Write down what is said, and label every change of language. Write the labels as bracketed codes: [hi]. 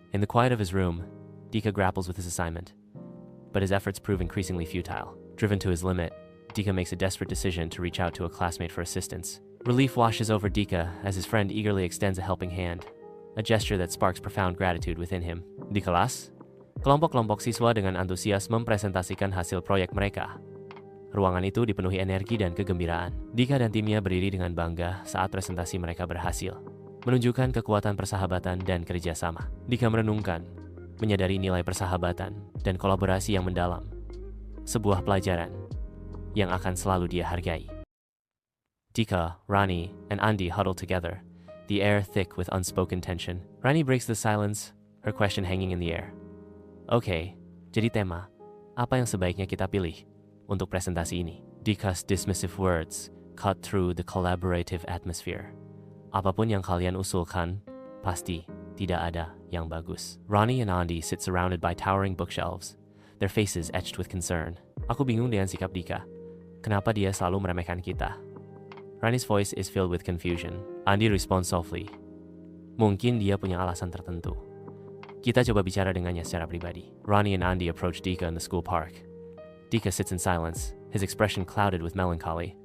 [en] In the quiet of his room, Dika grapples with his assignment, but his efforts prove increasingly futile. Driven to his limit, Dika makes a desperate decision to reach out to a classmate for assistance. Relief washes over Dika as his friend eagerly extends a helping hand, a gesture that sparks profound gratitude within him. [id] Di kelas, kelompok-kelompok siswa dengan antusias mempresentasikan hasil proyek mereka. Ruangan itu dipenuhi energi dan kegembiraan. Dika dan timnya berdiri dengan bangga saat presentasi mereka berhasil, menunjukkan kekuatan persahabatan dan kerjasama. Dika merenungkan, menyadari nilai persahabatan dan kolaborasi yang mendalam, sebuah pelajaran yang akan selalu dia hargai. [en] Dika, Rani, and Andi huddle together, the air thick with unspoken tension. Rani breaks the silence, her question hanging in the air. [id] Oke, jadi tema, apa yang sebaiknya kita pilih untuk presentasi ini? [en] Dika's dismissive words cut through the collaborative atmosphere. [id] Apapun yang kalian usulkan, pasti tidak ada yang bagus. [en] Rani and Andi sit surrounded by towering bookshelves, their faces etched with concern. [id] Aku bingung dengan sikap Dika. Kenapa dia selalu meremehkan kita? [en] Rani's voice is filled with confusion. Andi responds softly. [id] Mungkin dia punya alasan tertentu. Kita coba bicara dengannya secara pribadi. [en] Rani and Andi approach Dika in the school park. Dika sits in silence, his expression clouded with melancholy.